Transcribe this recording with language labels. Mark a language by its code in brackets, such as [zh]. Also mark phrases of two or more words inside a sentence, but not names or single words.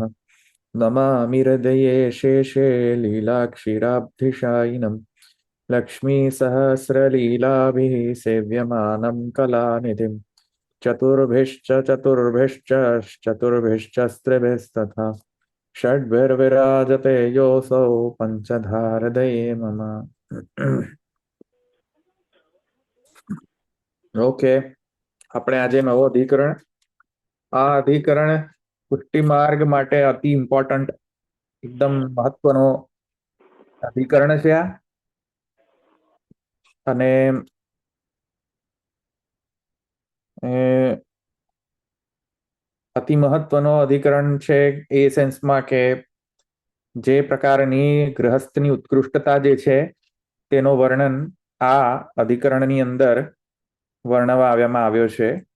[sa] नमामि हृदये शेषे लीलाक्षीराब्धिशायिनं लक्ष्मीसहस्रलीलाभिः सेव्यमानं कलानिधिं चतुर्भिश्च चतुर्भिश्च चतुर्भिश्चस्त्रिभिस्तथा षड्भिर्विराजते योऽसौ पञ्चधारदये मम। [gu] ઓકે, આપણે આજે નવો અધિકરણ, આ અધિકરણ પુષ્ટિ માર્ગ માટે અતિ ઇમ્પોર્ટન્ટ, એકદમ મહત્વનો અધિકરણ છે આ. અને અતિ મહત્વનો અધિકરણ છે એ સેન્સમાં કે જે પ્રકારની ગૃહસ્થની ઉત્કૃષ્ટતા જે છે તેનો વર્ણન આ અધિકરણની અંદર વર્ણવવામાં આવ્યો છે.